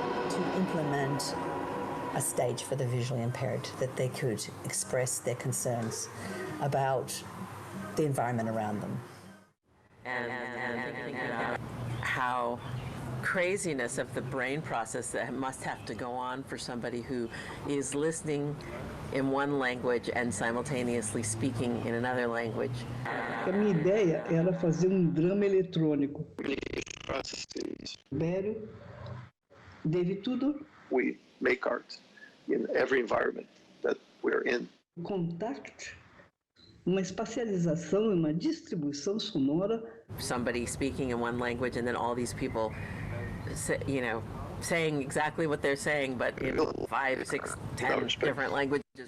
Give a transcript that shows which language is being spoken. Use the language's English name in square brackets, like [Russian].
[English] To implement a stage for the visually impaired that they could express their concerns about the environment around them. And how craziness of the brain process that must have to go on for somebody who is listening in one language and simultaneously speaking in another language. [Portuguese] A minha ideia era fazer drama eletrônico. Bério, David Tudor. [English] We make art in every environment that we're in. [Portuguese] Contact, uma espacialização e uma distribuição sonora. [English] Somebody speaking in one language and then all these people, saying exactly what they're saying, but in 5, 6, 10 different languages.